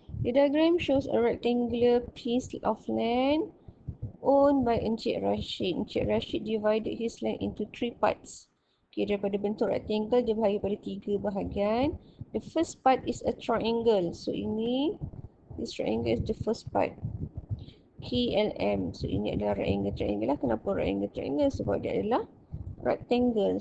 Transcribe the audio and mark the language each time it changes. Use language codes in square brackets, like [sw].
[en] The diagram shows a rectangular piece of land owned by Encik Rashid. Encik Rashid divided his land into 3 parts. [ms] Okay, daripada bentuk rectangle, dia bahagi pada 3 bahagian. [en] The first part is a triangle. So, this triangle is the first part. KLM. [ms] So, ini adalah rectangle triangle lah. Kenapa rectangle triangle? Sebab dia adalah rectangle.